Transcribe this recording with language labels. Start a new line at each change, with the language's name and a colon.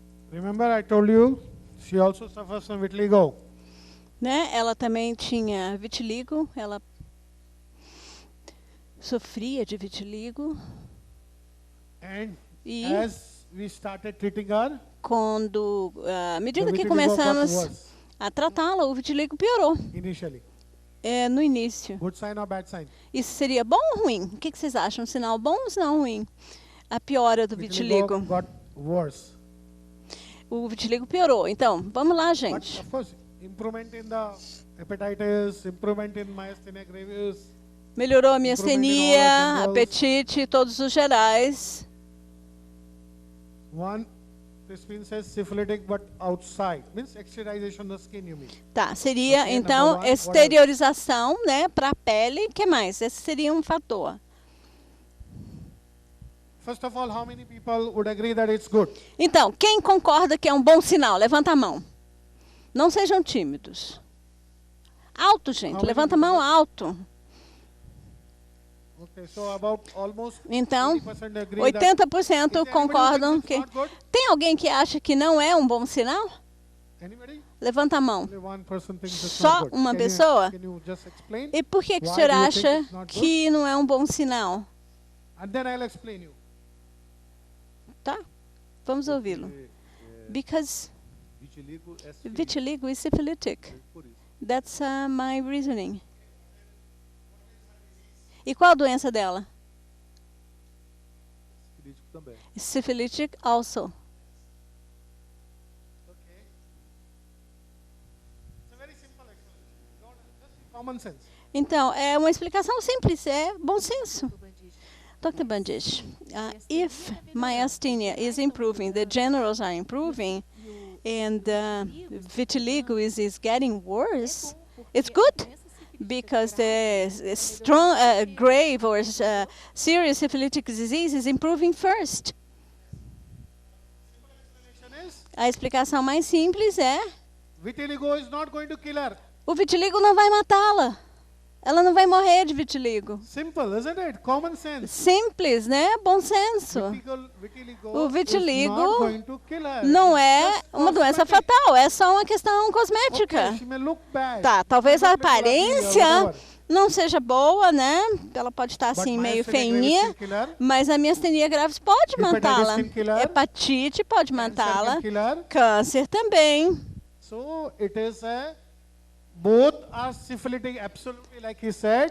English: Remember I told you, she also suffers from vitiligo.
Portuguese: Né? Ela também tinha vitiligo, ela sofria de vitiligo.
English: E as we started treating her,
Portuguese: quando, à medida que começamos a tratá-la, o vitiligo piorou.
English: Initially.
Portuguese: No início.
English: Good sign or bad sign?
Portuguese: Isso seria bom ou ruim? O que vocês acham? Um sinal bom ou um sinal ruim? A piora do vitiligo.
English: Got worse.
Portuguese: O vitiligo piorou. Então, vamos lá, gente.
English: But, of course, improvement in the hepatitis, improvement in myasthenia gravis.
Portuguese: Melhorou a miastenia, apetite, todos os gerais.
English: One, Crispin says syphilitic but outside. Means exteriorization of the skin, you mean.
Portuguese: Tá, seria então exteriorização, né, para a pele. O que mais? Esse seria um fator.
English: First of all, how many people would agree that it's good?
Portuguese: Então, quem concorda que é um bom sinal? Levanta a mão. Não sejam tímidos. Alto, gente. Levanta a mão alto.
English: Okay, so about almost
Portuguese: então, 80% concordam que... Tem alguém que acha que não é um bom sinal?
English: Anybody?
Portuguese: Levanta a mão. Só uma pessoa? E por que o senhor acha que não é um bom sinal?
English: And then I'll explain you.
Portuguese: Tá? Vamos ouvi-lo.
English: Because vitiligo is syphilitic. That's my reasoning.
Portuguese: E qual a doença dela?
English: Syphilitic also. Okay. It's a very simple explanation. Just common sense.
Portuguese: Então, é uma explicação simples, é bom senso.
English: Dr. Bandish, if myasthenia is improving, the generals are improving, and vitiligo is getting worse, it's good. Because the strong, grave or serious syphilitic disease is improving first.
Portuguese: A explicação mais simples é:
English: vitiligo is not going to kill her.
Portuguese: O vitiligo não vai matá-la. Ela não vai morrer de vitiligo.
English: Simple, isn't it? Common sense.
Portuguese: Simples, né? Bom senso. O vitiligo não é uma doença fatal, é só uma questão cosmética. Tá, talvez a aparência não seja boa, né? Ela pode estar assim meio feinha, mas a miastenia gravis pode matá-la. Hepatite pode matá-la. Câncer também.
English: So it is a both are syphilitic, absolutely like he said.